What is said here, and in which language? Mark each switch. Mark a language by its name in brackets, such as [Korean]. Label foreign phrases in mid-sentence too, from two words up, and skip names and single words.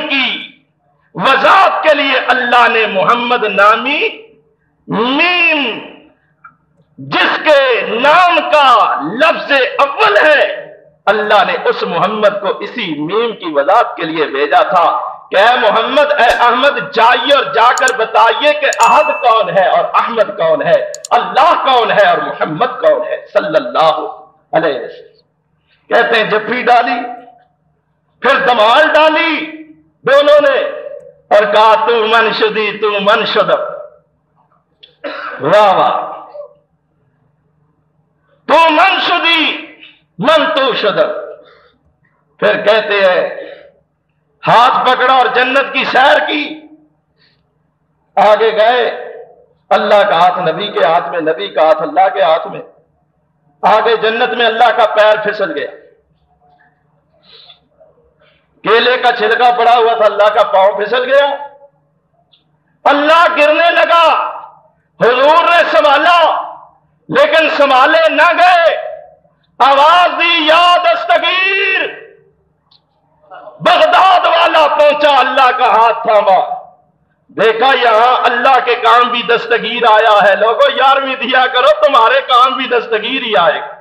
[Urdu] کی وضاحت کے لیے اللہ نے محمد نامی میم جس کے نام کا لفظ اول ہے، اللہ نے اس محمد کو اسی میم کی وضاحت کے لیے بھیجا تھا کہ اے محمد، اے احمد، جائیے اور جا کر بتائیے کہ احد کون ہے اور احمد کون ہے، اللہ کون ہے اور محمد کون ہے صلی اللہ علیہ وسلم۔ کہتے ہیں جفی ڈالی، پھر دمال ڈالی دونوں نے، اور کہا [Persian] تو من شدی تو من شدم، [Urdu] واہ واہ، [Persian] تو من شدی من تو شدم۔ [Urdu] پھر کہتے ہیں ہاتھ پکڑا اور جنت کی سیر کی، آگے گئے، اللہ کا ہاتھ نبی کے ہاتھ میں، نبی کا ہاتھ اللہ کے ہاتھ میں، آگے جنت میں اللہ کا پیر پھسل گیا، کیلے کا چھلکا پڑا ہوا تھا، اللہ کا پاؤں پھسل گیا، اللہ گرنے لگا، حضور نے سنبھالا لیکن سنبھالے نہ گئے، آواز دی یا دستگیر، بغداد والا پہنچا، اللہ کا ہاتھ تھاما، دیکھا یہاں اللہ کے کام بھی دستگیر آیا ہے، لوگوں یارویں دیا کرو، تمہارے کام بھی دستگیر ہی آئے گا۔